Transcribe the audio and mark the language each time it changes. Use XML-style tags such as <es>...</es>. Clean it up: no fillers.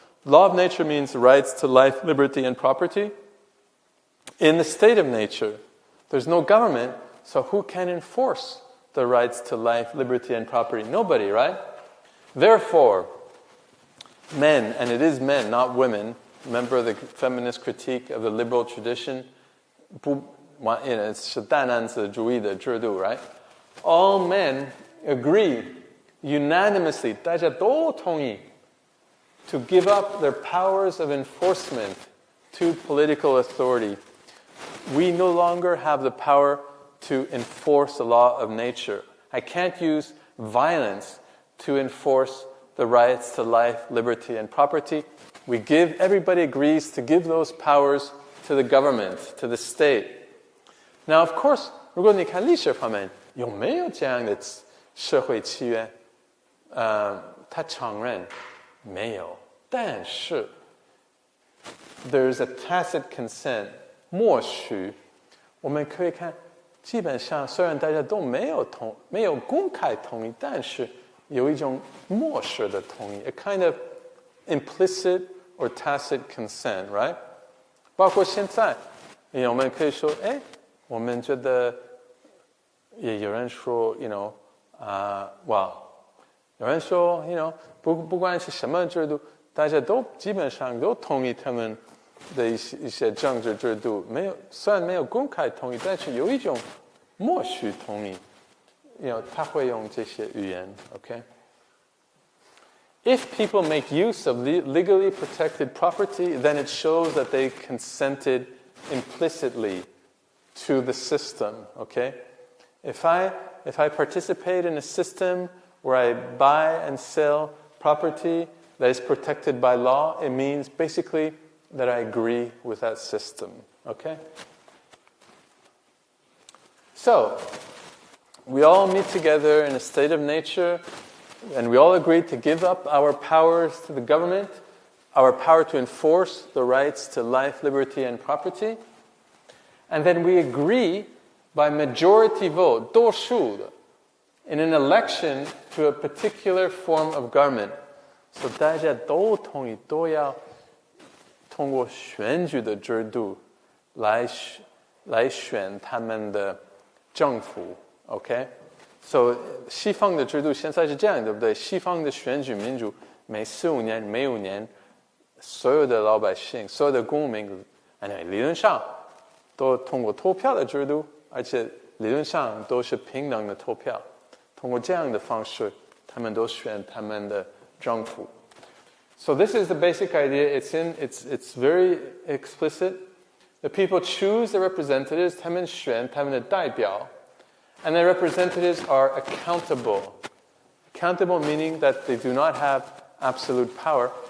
<en>Law of nature means rights to life, liberty, and property. In the state of nature, there's no government, so who can enforce the rights to life, liberty, and property? Nobody, right? Therefore, men, and it is men, not women, remember the feminist critique of the liberal tradition? It's</en> <zh>大男子主义的制度,</zh> <en>right? All men agree unanimously,</en> <zh>大家都同意,</zh> <en>to give up their powers of enforcement to political authority. We no longer have the power to enforce the law of nature. I can't use violence to enforce the rights to life, liberty, and property. Everybody agrees to give those powers to the government, to the state. Now, of course,</en> <zh>如果你看历史方面有没有这样的社会契约？他承认没有，但是</zh> <en>there's a tacit consent,</en> <zh>默许。我们可以看，基本上虽然大家都没有公开同意，但是有一种默示的同意 ，</zh> <en>a kind of implicit or tacit consent, right?</en> <zh>包括现在，我们可以说，我们觉得。也有人说 有人说 不管是什么制度，大家都基本上都同意他们的一些政治制度，虽然没有公开同意，但是有一种默许同意，他会用这些语言 ，OK？</zh> <en>If people make use of legally protected property, then it shows that they consented implicitly to the system, okay? If I participate in a system where I buy and sell property that is protected by law, it means basically that I agree with that system. Okay? So, we all meet together in a state of nature, and we all agree to give up our powers to the government, our power to enforce the rights to life, liberty, and property. And then we agree by majority vote,</en> <zh>多数的,</zh> <en>in an election to a particular form of government.</en> <zh>So 大家都同意，都要通过选举的制度来选他们的政府 ，OK？ So 西方的制度现在是这样，对不对？西方的选举民主，每4-5年，每5年，所有的老百姓，所有的公民，理论上都通过投票的制度。而且理论上都是平等的投票，通过这样的方式，他们都选他们的政府。</zh> <en>So this is the basic idea. It's very explicit. The people choose the representatives,</en> <zh>他们选他们的代表</zh> <en>and the representatives are accountable. Accountable meaning that they do not have absolute power.</en>